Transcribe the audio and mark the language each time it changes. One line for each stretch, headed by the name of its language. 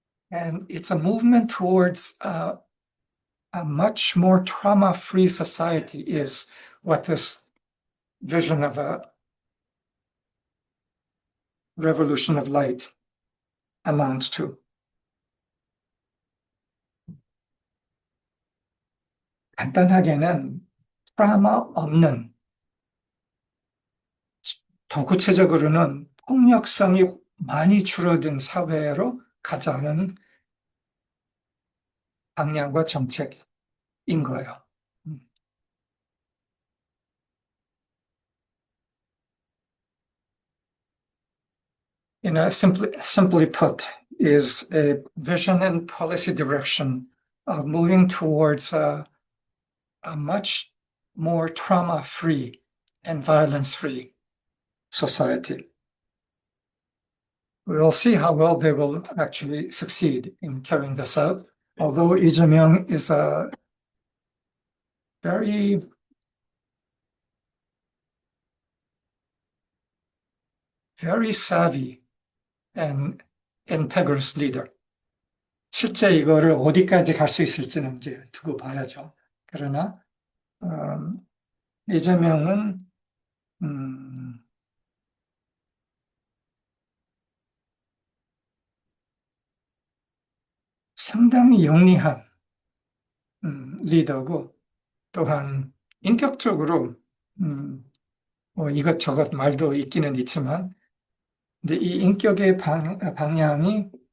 English: And it's a movement towards a much more trauma-free society is what this vision of a revolution of light amounts to.
Korean: 간단하게는 트라우마 없는, 더 구체적으로는 폭력성이 많이 줄어든 사회로 가자는 방향과 정책인 거예요.
English: Simply put, is a vision and policy direction of moving towards a much more trauma-free and violence-free society. We will see how well they will actually succeed in carrying this out. Although Lee Jae-myung is a very savvy and integrous leader.
Korean: 실제 이거를 어디까지 갈 수 있을지는 이제 두고 봐야죠. 그러나 이재명은 상당히 영리한 리더고 또한 인격적으로 뭐 이것저것 말도 있기는 있지만 근데 이 인격의 방향이